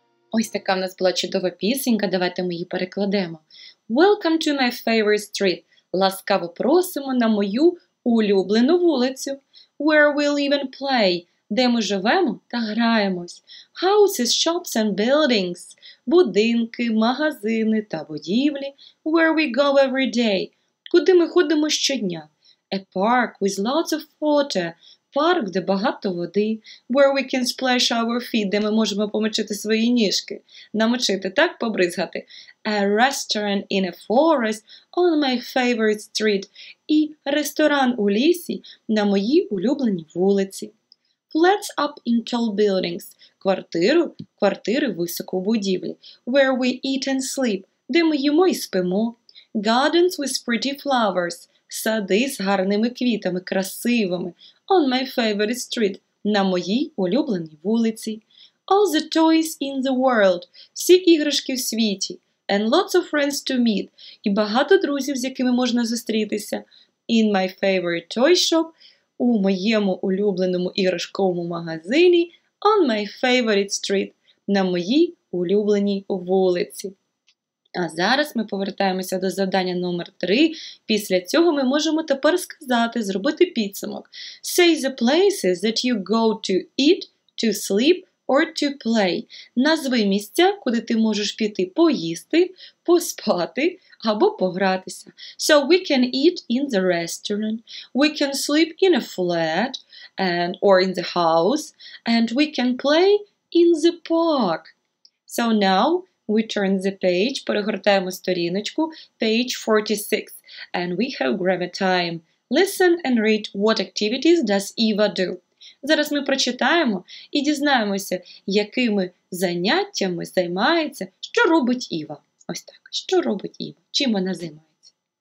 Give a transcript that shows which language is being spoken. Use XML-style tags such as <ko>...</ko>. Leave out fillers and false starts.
<uk>Ось така в нас була чудова пісенька, давайте ми її перекладемо.</uk> <en>Welcome to my favorite street.</en> <uk>Ласкаво просимо на мою улюблену вулицю.</uk> <en>Where we live and play.</en> <uk>Де ми живемо та граємось.</uk> <en>Houses, shops and buildings.</en> <uk>Будинки, магазини та будівлі.</uk> <en>Where we go every day.</en> <uk>Куди ми ходимо щодня.</uk> <en>A park with lots of water.</en> <uk>Парк, де багато води.</uk> <en>Where we can splash our feet,</en> <uk>де ми можемо помочити свої ніжки. Намочити, так, побризгати.</uk> <en>A restaurant in a forest on my favorite street.</en> <uk>І ресторан у лісі на моїй улюбленій вулиці.</uk> <en>Flats up in tall buildings.</en> <uk>Квартири високо у будівлі.</uk> <en>Where we eat and sleep,</en> <uk>де ми їмо і спимо.</uk> <en>Gardens with pretty flowers.</en> <uk>Сади з гарними квітами, красивими.</uk> <en>On my favorite street,</en> <uk>на моїй улюбленій вулиці.</uk> <en>All the toys in the world,</en> <uk>всі іграшки в світі.</uk> <en>And lots of friends to meet,</en> <uk>і багато друзів, з якими можна зустрітися.</uk> <en>In my favorite toy shop,</en> <uk>у моєму улюбленому іграшковому магазині.</uk> <en>On my favorite street,</en> <uk>на моїй улюбленій вулиці. А зараз ми повертаємося до завдання номер 3. Після цього ми можемо тепер сказати, зробити підсумок.</uk> <en>Say the places that you go to eat, to sleep or to play.</en> <uk>Назви місця, куди ти можеш піти поїсти, поспати або погратися.</uk> <en>So we can eat in the restaurant, we can sleep in a flat or in the house, and we can play in the park. So now we turn the page,</en> <uk>перегортаємо сторіночку,</uk> <en>page 46, and we have grammar time. Listen and read what activities does Eva do.</en> <uk>Зараз ми прочитаємо і дізнаємося, якими заняттями займається, що робить Іва. Ось так, що робить Іва, чим вона займається.</uk>